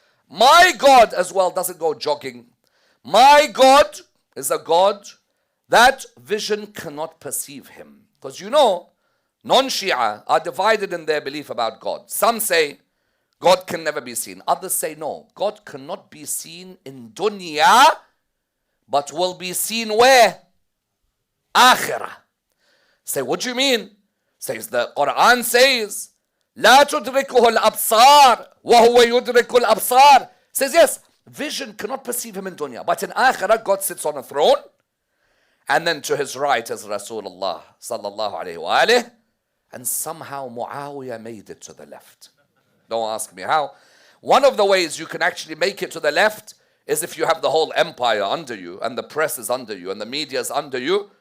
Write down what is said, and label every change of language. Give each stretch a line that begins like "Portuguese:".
English: My God as well doesn't go jogging. My God is a God that vision cannot perceive him. Because you know, non-Shia are divided in their belief about God. Some say God can never be seen. Others say no, God cannot be seen in dunya, but will be seen where? Akhirah. Say, what do you mean? Says the Quran says,
Arabic: لا تدركه الأبصار وهو يدرك الأبصار.
English: Says yes, vision cannot perceive him in dunya, but in Akhirah God sits on a throne, and then to his right is Rasulullah sallallahu alayhi wa alayhi, and somehow Muawiyah made it to the left. Don't ask me how. One of the ways you can actually make it to the left is if you have the whole empire under you, and the press is under you, and the media is under you.